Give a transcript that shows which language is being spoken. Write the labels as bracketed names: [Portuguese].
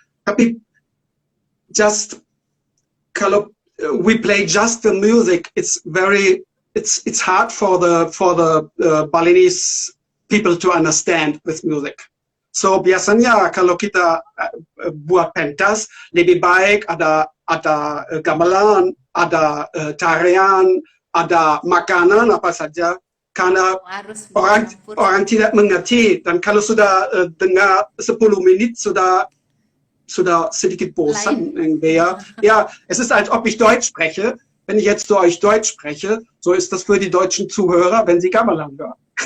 [Indonesian] Tapi [English] just [Indonesian] kalau [English] we play just the music, it's hard for the Balinese people to understand this music. So [Indonesian] biasanya kalau kita buat pentas lebih baik ada gamelan, ada tarian, ada makanan apa saja karena Harus orang tidak mengerti dan kalau sudah dengar 10 menit sudah sedikit bosan. [German] Ja, es ist, als ob ich Deutsch spreche. Wenn ich jetzt zu euch Deutsch spreche, so ist das für die deutschen Zuhörer, wenn sie Gamelan hören.